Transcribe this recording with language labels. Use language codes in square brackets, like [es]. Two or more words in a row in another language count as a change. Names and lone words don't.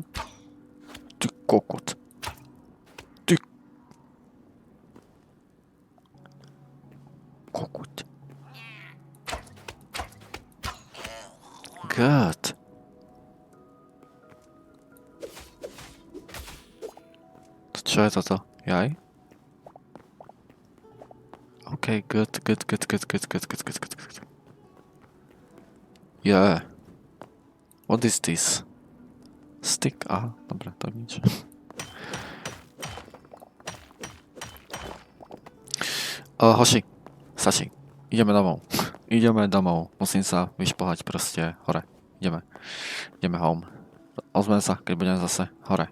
[sk] Ty kokot. Ty kokot. [en] Good. [sk] Čo je toto? Jaj? [en] OK, good. Yeah. What is this? Stick? [sk] Aha, dobre, to nič. Hoši, stačí. Ideme domov. Musím sa vyšplhať proste hore. Ideme home. Ozvem sa, keď budem zase hore.